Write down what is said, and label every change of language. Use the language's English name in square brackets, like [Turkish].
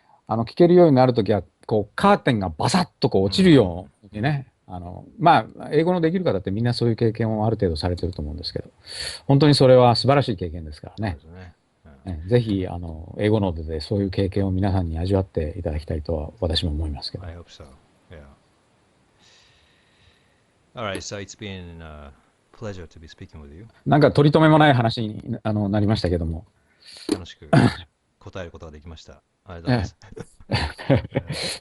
[Japanese] 聞けるようになるときは、こう、カーテンがバサッとこう落ちるようにね、まあ、英語のできる方ってみんなそういう経験をある程度されてると思うんですけど、本当にそれは素晴らしい経験ですからね。ぜひ、英語のでそういう経験を皆さんに味わっていただきたいとは私も思いますけど。 [English] I hope so. Yeah. Alright, so it's been a pleasure to be speaking with you. [Japanese] なんか取り留めもない話になりましたけども。楽しく答えることができました。ありがとうございます。